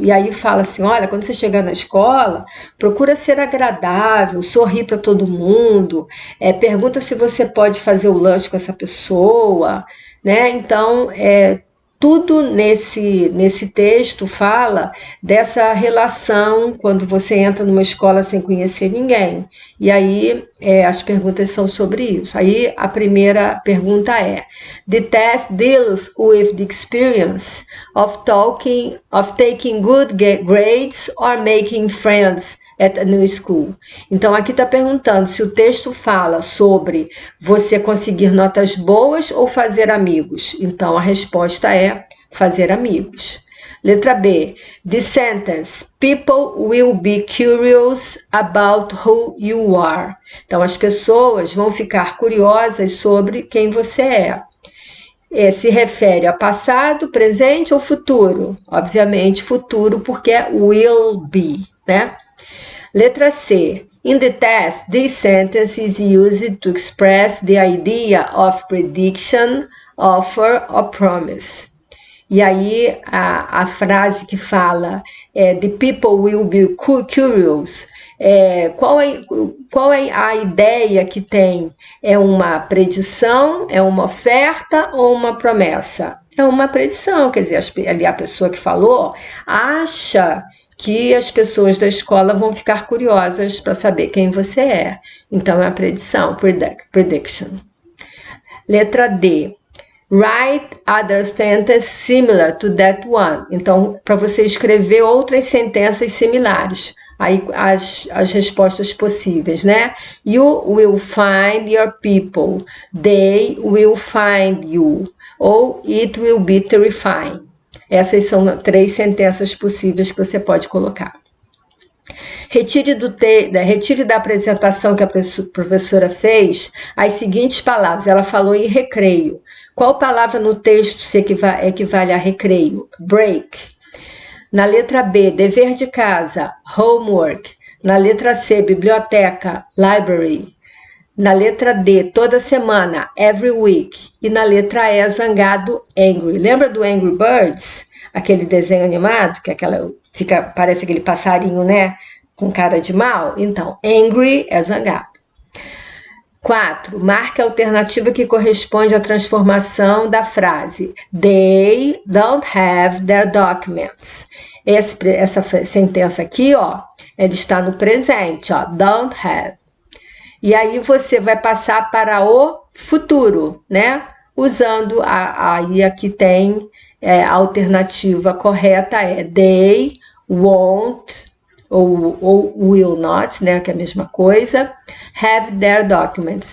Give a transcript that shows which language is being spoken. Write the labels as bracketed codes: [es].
[pt] E aí fala assim, olha, quando você chegar na escola, procura ser agradável, sorrir para todo mundo, pergunta se você pode fazer o lanche com essa pessoa, né? Então, tudo nesse texto fala dessa relação quando você entra numa escola sem conhecer ninguém. E aí as perguntas são sobre isso. Aí a primeira pergunta é: [en] The test deals with the experience of taking good grades or making friends at a new school. [pt] Então, aqui está perguntando se o texto fala sobre você conseguir notas boas ou fazer amigos. Então, a resposta é fazer amigos. Letra B. [en] The sentence, people will be curious about who you are. [pt] Então, as pessoas vão ficar curiosas sobre quem você é. Se refere a passado, presente ou futuro? Obviamente, futuro, porque é [en] will be, [pt] né? Letra C. [en] In the test, this sentence is used to express the idea of prediction, offer or promise. [pt] E aí, a frase que fala [en] the people will be curious, [pt] qual é a ideia que tem? É uma predição, é uma oferta ou uma promessa? é uma predição, quer dizer, ali a pessoa que falou acha que as pessoas da escola vão ficar curiosas para saber quem você é. Então, é a predição, prediction. Letra D. [en] Write other sentences similar to that one. [pt] Então, para você escrever outras sentenças similares. Aí, as respostas possíveis, né? [en] You will find your people. They will find you. [pt] Ou [en] it will be terrifying. [pt] Essas são 3 sentenças possíveis que você pode colocar. Retire da apresentação que a professora fez as seguintes palavras. Ela falou em recreio. Qual palavra no texto se equivale a recreio? Break. Na letra B, dever de casa, homework. Na letra C, biblioteca, library. Na letra D, toda semana, every week. E na letra E, zangado, angry. Lembra do Angry Birds? Aquele desenho animado, que parece aquele passarinho, né? Com cara de mal? Então, angry é zangado. 4. Marque a alternativa que corresponde à transformação da frase. [en] They don't have their documents. [pt] Essa sentença aqui, ó, ela está no presente, ó, don't have. E aí você vai passar para o futuro, né? Usando, aí aqui tem a alternativa correta, é [en] they won't, [pt] ou will not, né, que é a mesma coisa, [en] have their documents.